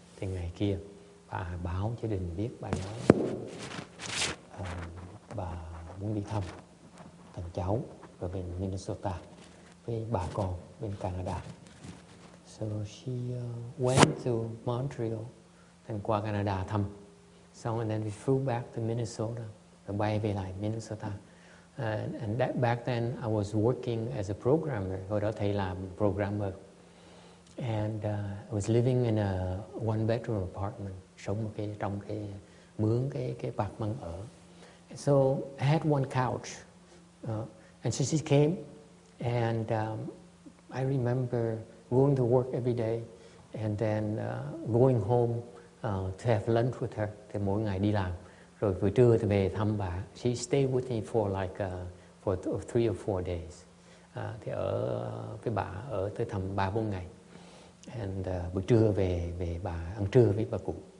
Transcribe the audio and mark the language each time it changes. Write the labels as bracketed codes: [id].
[vi] Thì ngày kia bà báo cho đình biết, bà nói bà muốn đi thăm thằng cháu ở bên Minnesota với bà con bên Canada. [en] So she went to Montreal and [vi] qua Canada thăm. [en] So and then we flew back to Minnesota, [vi] rồi bay về lại Minnesota. [en] And back then I was working as a programmer. [vi] Hồi đó thầy làm programmer. [en] And I was living in a one-bedroom apartment, [vi] sống trong cái mướn cái apartment ở. [en] So I had one couch, and so she came, and I remember going to work every day, and then going home to have lunch with her. [vi] Thì mỗi ngày đi làm, rồi buổi trưa thì về thăm bà. [en] She stayed with me for like for 3 or 4 days. [vi] Thì ở với bà ở tới thăm 3-4 ngày. And buổi trưa về bà ăn trưa với bà cụ.